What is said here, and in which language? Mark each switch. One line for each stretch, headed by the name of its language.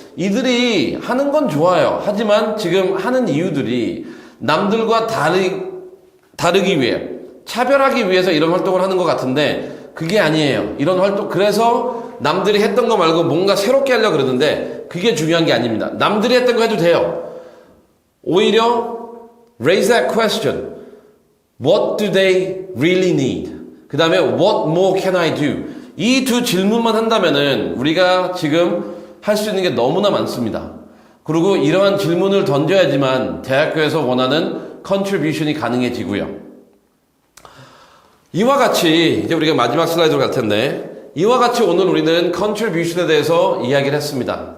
Korean: 이들이 하는 건 좋아요. 하지만 지금 하는 이유들이 남들과 다르기 위해, 차별하기 위해서 이런 활동을 하는 것 같은데 그게 아니에요. 이런 활동, 그래서 남들이 했던 거 말고 뭔가 새롭게 하려고 그러는데 그게 중요한 게 아닙니다. 남들이 했던 거 해도 돼요. 오히려
English: raise that question. What do they really need?
Korean: 그 다음에
English: what more can I do?
Korean: 이 두 질문만 한다면은 우리가 지금 할 수 있는 게 너무나 많습니다. 그리고 이러한 질문을 던져야지만 대학교에서 원하는 contribution이 가능해지고요. 이와 같이 이제 우리가 마지막 슬라이드로 갈 텐데 이와 같이 오늘 우리는 contribution에 대해서 이야기를 했습니다.